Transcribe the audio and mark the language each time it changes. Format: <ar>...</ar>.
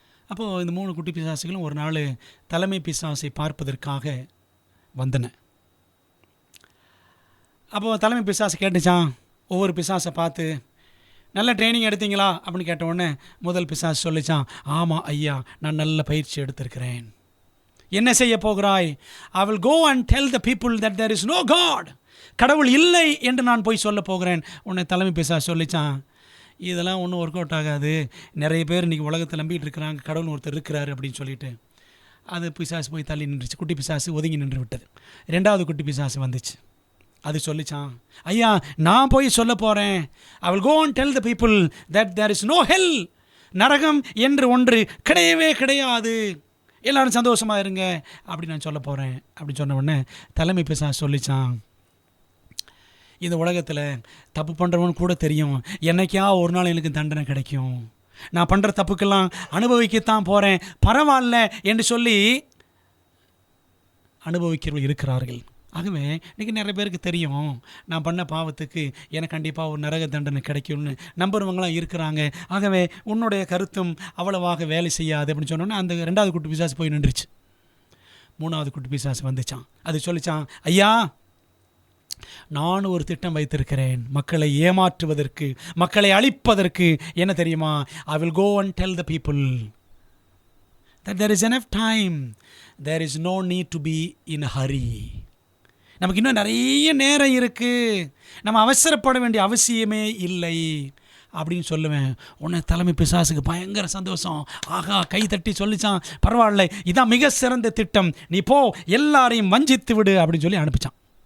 <ta>அப்போது இந்த 3 குட்டி பிசாசுகளும் ஒரு நாள் தலைமை பிசாசை பார்ப்பதற்காக வந்தன. அப்போது தலைமை பிசாசு கேட்டுச்சான், ஒவ்வொரு பிசாசை பார்த்து, நல்ல ட்ரைனிங் எடுத்தீங்களா அப்படின்னு கேட்ட உடனே முதல் பிசாசு சொல்லிச்சான், ஆமாம் ஐயா, நான் நல்ல பயிற்சி எடுத்திருக்கிறேன். என்ன செய்ய போகிறாய்?</ta> <en>I will go and tell the people that there is no God.</en> <ta>கடவுள் இல்லை என்று நான் போய் சொல்ல போகிறேன். உன்னை தலைமை பிசாசு சொல்லிச்சான், இதெல்லாம் ஒன்றும் ஒர்க் அவுட் ஆகாது, நிறைய பேர் இன்றைக்கி உலகத்தில் நம்பிட்டு இருக்கிறாங்க, கடவுள் ஒருத்தர் இருக்கிறாரு அப்படின்னு சொல்லிட்டு அது பிசாசு போய் தள்ளி நின்றுச்சு. குட்டி பிசாசு ஒதுங்கி நின்று விட்டது. 2வது குட்டி பிசாசு வந்துச்சு. அது சொல்லிச்சான், ஐயா நான் போய் சொல்ல போகிறேன்,</ta> <en>I will go and tell the people that there is no hell.</en> <ta>நரகம் என்று ஒன்று கிடையவே கிடையாது, எல்லோரும் சந்தோஷமாக இருங்க அப்படி நான் சொல்ல போகிறேன் அப்படி சொன்ன உடனே தலைமை பிசாசு சொல்லிச்சான், இந்த உலகத்தில் தப்பு பண்ணுறவனு கூட தெரியும், என்னைக்கா ஒரு நாள் எனக்கு தண்டனை கிடைக்கும், நான் பண்ணுற தப்புக்கெல்லாம் அனுபவிக்கத்தான் போகிறேன், பரவாயில்ல என்று சொல்லி அனுபவிக்கிறவர்கள் இருக்கிறார்கள். ஆகவே இன்றைக்கி நிறைய பேருக்கு தெரியும், நான் பண்ண பாவத்துக்கு எனக்கு கண்டிப்பாக ஒரு நரக தண்டனை கிடைக்கும்னு நம்புறவங்களாம் இருக்கிறாங்க. ஆகவே உன்னுடைய கருத்தும் அவ்வளவாக வேலை செய்யாது அப்படின்னு சொன்னோன்னே அந்த 2வது குட்டி பிசாசு போய் நின்றுச்சு. 3வது குட்டி பிசாசு வந்துச்சான். அது சொல்லிச்சான், ஐயா நான் ஒரு திட்டம் வைத்திருக்கிறேன், மக்களை ஏமாற்றுவதற்கு, மக்களை அழிப்பதற்கு. என்ன தெரியுமா?</ta> <en>I will go and tell the people that there is enough time, there is no need to be in a hurry.</en> <ta>நமக்கு இன்னும் நிறைய நேரம் இருக்குது, நம்ம அவசரப்பட வேண்டிய அவசியமே இல்லை அப்படின்னு சொல்லுவேன். உன்னை தலைமை பிசாசுக்கு பயங்கர சந்தோஷம். ஆகா, கை தட்டி சொல்லிச்சான், பரவாயில்ல, இதான் மிக சிறந்த திட்டம், நீ போ, எல்லாரையும் வஞ்சித்து விடு அப்படின்னு சொல்லி அனுப்பிச்சான்.</ta>